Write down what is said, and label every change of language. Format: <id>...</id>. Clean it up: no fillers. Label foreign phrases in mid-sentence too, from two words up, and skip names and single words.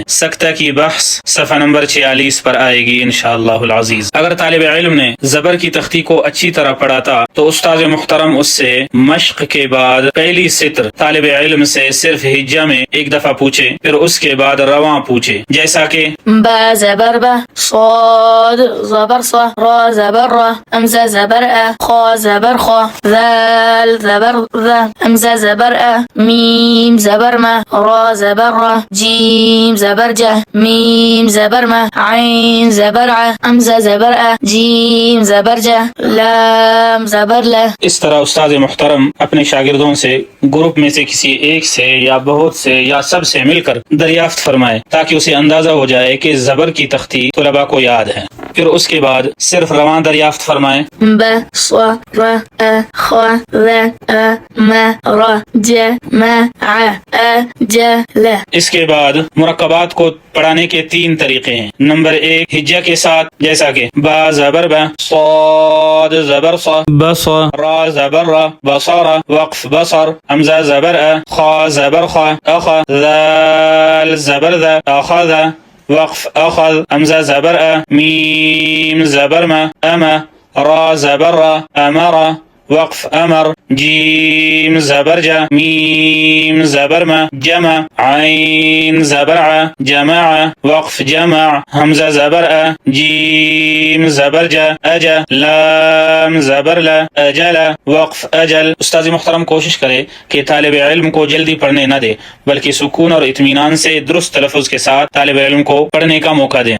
<ur>سکتہ کی بحث صفحہ نمبر 46 پر آئے گی</ur> <ar>انشاءاللہ العزیز۔</ar> <ur>اگر طالب علم نے زبر کی تختی کو اچھی طرح پڑھا تھا تو استاد محترم اس سے مشق کے بعد پہلی سطر طالب علم سے صرف ہجہ میں ایک دفعہ پوچھے، پھر اس کے بعد رواں پوچھے، جیسا کہ با زبر با، صاد زبر صا، را زبر را، امزہ زبر ا، خا زبر خا، ذال زبر ذا، امزہ زبر ا، میم زبر ما، را زبر را، جیم زبر جا، میم زبر ما، عین زبر ع، امزہ زبر ا، جیم زبر جا، لام زبر لا۔ اس طرح استاد محترم اپنے شاگردوں سے گروپ میں سے کسی ایک سے یا بہت سے یا سب سے مل کر دریافت فرمائے تاکہ اسے اندازہ ہو جائے کہ زبر کی تختی طلباء کو یاد ہے۔ پھر اس کے بعد صرف رواں دریافت فرمائے۔ با صا را ا خا ذا ا ما را جا ما ع ا جا لا۔ اس کے بعد مرکبات کو پڑھانے کے 3 طریقے ہیں۔ نمبر 1 ہجہ کے ساتھ، جیسا کہ با زبر با، صاد زبر صا، بصا، را زبر را، بصارا، وقف بصر، حمزہ زبر ا، خا زبر خا، اخا، ذال زبر ذا، اخذ، وقف اخذ، حمزہ زبر ا، میم زبر ما، اما، را زبر را، امرا، وقف امر، جیم زبر جا، میم زبر ما، جمع، عین زبر ع، جمع، وقف جمع، حمزہ زبر ا، جیم زبر جا، اجا، لام زبر لا، اجل، وقف اجل۔ استاد محترم کوشش کرے کہ طالب علم کو جلدی پڑھنے نہ دے بلکہ سکون اور اطمینان سے درست تلفظ کے ساتھ طالب علم کو پڑھنے کا موقع دیں۔</ur>